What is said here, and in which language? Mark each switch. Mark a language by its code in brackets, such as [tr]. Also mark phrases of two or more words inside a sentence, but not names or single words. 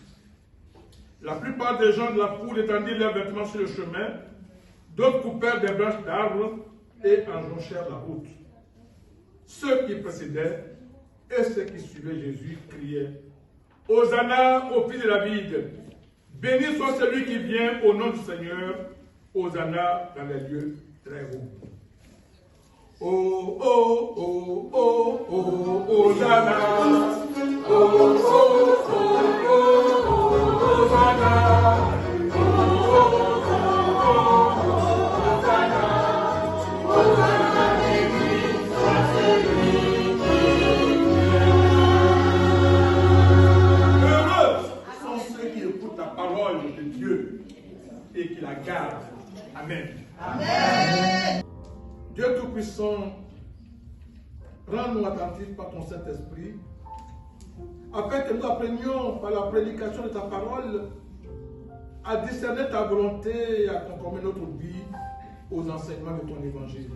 [fr] La plupart des gens de la foule étendirent leurs vêtements sur le chemin, d'autres coupèrent des branches d'arbres et enjonchèrent la route. Ceux qui précédaient et ceux qui suivaient Jésus criaient: Hosanna au fils de David, béni soit celui qui vient au nom du Seigneur, Hosanna dans les lieux très hauts. Oh, oh, oh, oh, oh, Hosanna, oh, oh, oh, oh, oh, Hosanna, oh, oh, oh, oh, Hosanna, Hosanna, béni soit celui qui vient. Heureux sont ceux qui écoutent la parole de Dieu et qui la gardent Amen. Amen. Dieu Tout-Puissant, rends-nous attentifs par ton Saint-Esprit, afin que nous apprenions par la prédication de ta parole à discerner ta volonté et à conformer notre vie aux enseignements de ton évangile.